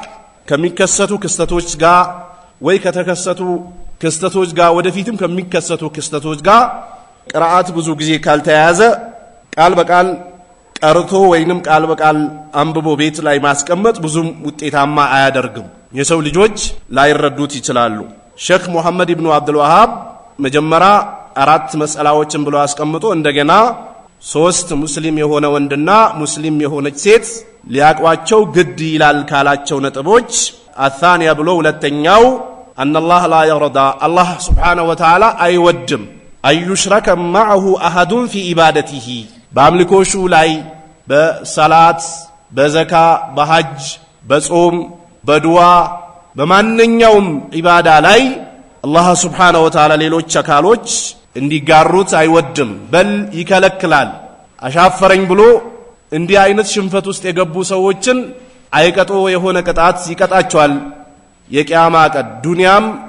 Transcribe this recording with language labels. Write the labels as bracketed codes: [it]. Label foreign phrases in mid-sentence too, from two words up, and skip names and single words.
[am] ከሚከሰቱ ክስተቶች ጋር ወይ ከተከሰቱ ክስተቶች ጋር ወደፊትም ከሚከሰቱ ክስተቶች ጋር ቅራአት ብዙ ጊዜ ካልተያዘ ቃል በቃል ቀርቶ ወይንም ቃል በቃል አንብቦ ቤት ላይ ማስቀመጥ ብዙም ውጤታማ አያደርግም የሰው ልጆች ላይረዱት ይችላሉ ሼክ መሐመድ ኢብኑ አብዱል ወሃብ መጀመሪያ 4 መስአላዎችን ብሎ አስቀምጦ እንደገና 3 ሙስሊም የሆነ ወንድና ሙስሊም የሆነች ሴት ሊያቋቸው ግድ ይላል ካላቸው ነጥቦች አثانيا ብሎ ሁለተኛው [ar] ان الله لا يرضى الله سبحانه وتعالى [am] አይወድም አዩሽረከ [ar] معه احد في عبادته [am] በአምልኮሹ ላይ በሰላት በዘካ በሐጅ በጾም በዱዓ በማንኛውም ኢባዳ ላይ አላህ [ar] سبحانه وتعالى [am] ሌሎች አካሎች እንዲጋሩት አይወድም በል ይከለክላል አሻፈረኝ ብሎ እንዲህ አይነት ሽንፈት ውስጥ የገቡ ሰዎችን አይቀጦ የሆነ ቅጣት ይቀጣቸዋል የቂያማ ቀን ዱንያም